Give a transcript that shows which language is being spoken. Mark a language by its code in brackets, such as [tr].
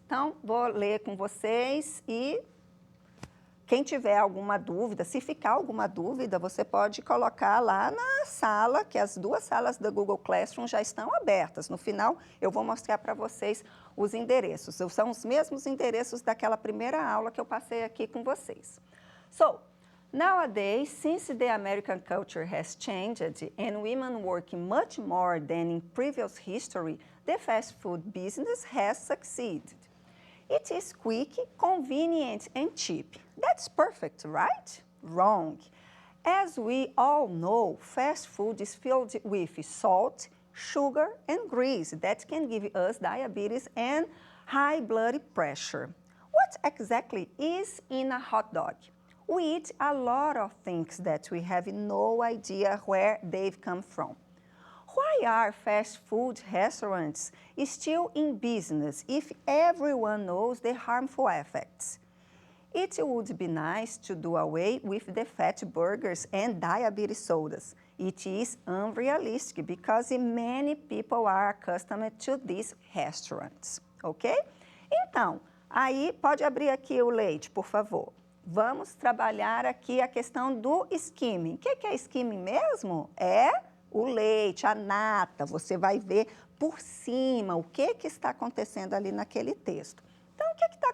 [pt] Então, vou ler com vocês e... Quem tiver alguma dúvida, se ficar alguma dúvida, você pode colocar lá na sala, que as 2 salas da Google Classroom já estão abertas. No final, eu vou mostrar para vocês os endereços. São os mesmos endereços daquela primeira aula que eu passei aqui com vocês. [en] So, nowadays, since the American culture has changed and women work much more than in previous history, the fast food business has succeeded. It is quick, convenient, and cheap. That's perfect, right? Wrong. As we all know, fast food is filled with salt, sugar, and grease that can give us diabetes and high blood pressure. What exactly is in a hot dog? We eat a lot of things that we have no idea where they've come from. Why are fast food restaurants still in business if everyone knows the harmful effects? It would be nice to do away with the fat burgers and diabetes sodas. It is unrealistic because many people are accustomed to these restaurants, ok? [pt] Então, aí pode abrir aqui o leite, por favor. Vamos trabalhar aqui a questão do skimming. O que é skimming mesmo? É o leite, a nata, você vai ver por cima o que está acontecendo ali naquele texto. Então, o que está